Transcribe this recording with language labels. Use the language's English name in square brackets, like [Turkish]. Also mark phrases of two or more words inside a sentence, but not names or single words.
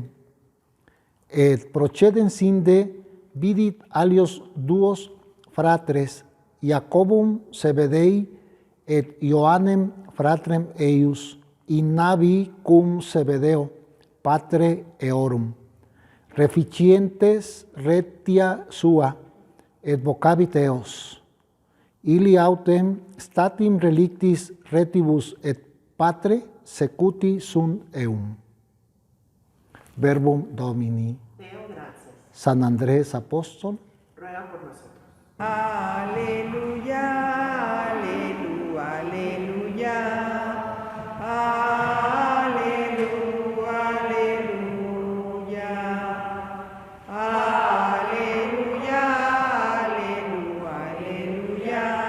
[Latin] Et procedens inde vidit alios duos fratres, Iacobum Zebedei et Ioannem fratrem eius, in navi cum Zebedeo, patre eorum, reficientes retia sua, et vocabit eos. Illi autem statim relictis retibus et patre secuti sunt eum. Verbum Domini. [Spanish] Deo, gracias. San Andrés Apóstol. Ruega por nosotros. Aleluya, aleluya, aleluya. Aleluya, aleluya. Aleluya, aleluya, aleluya.